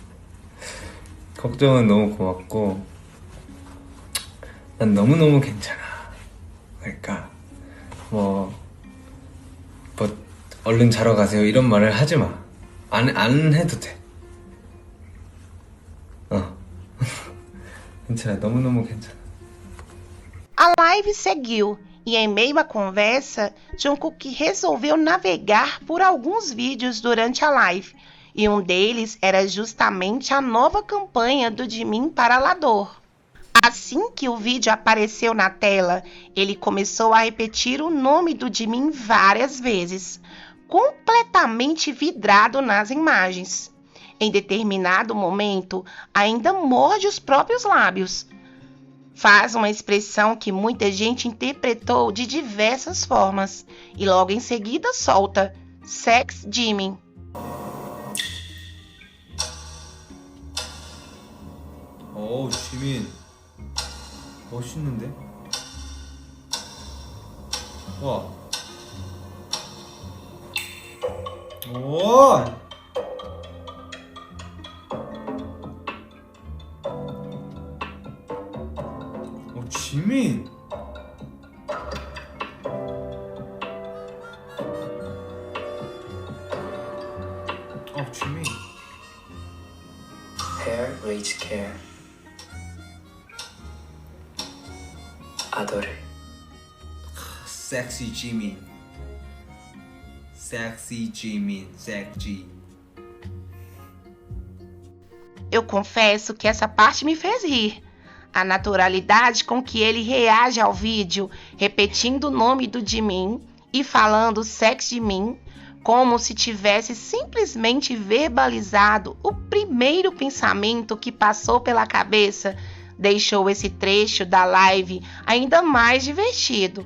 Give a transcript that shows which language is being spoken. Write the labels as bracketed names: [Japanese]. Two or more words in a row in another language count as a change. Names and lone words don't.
[Korean] 걱정은 너무 고맙고 난 너무너무 괜찮아. 그러니까 뭐 얼른 자러 가세요 이런 말을 하지 마. 안 해도 돼. 괜찮아. 너무너무 괜찮아. [Portuguese] A live seguiu e em meio à conversa, Jungkook resolveu navegar por alguns vídeos durante a live, e um deles era justamente a nova campanha do Jimin para Lador. Assim que o vídeo apareceu na tela, ele começou a repetir o nome do Jimin várias vezes, completamente vidrado nas imagens. Em determinado momento, ainda morde os próprios lábios. Faz uma expressão que muita gente interpretou de diversas formas e logo em seguida solta Sex Jimin. [Korean] 지민 멋있는데? 와. 지민. 지민. [English] Hair Rage Care Adore. Sexy Jimin. Sexy Jimin. Sexy. [Portuguese] Eu confesso que essa parte me fez rir. A naturalidade com que ele reage ao vídeo, repetindo o nome do Jimin e falando Sex Jimin, como se tivesse simplesmente verbalizado o primeiro pensamento que passou pela cabeça, deixou esse trecho da live ainda mais divertido.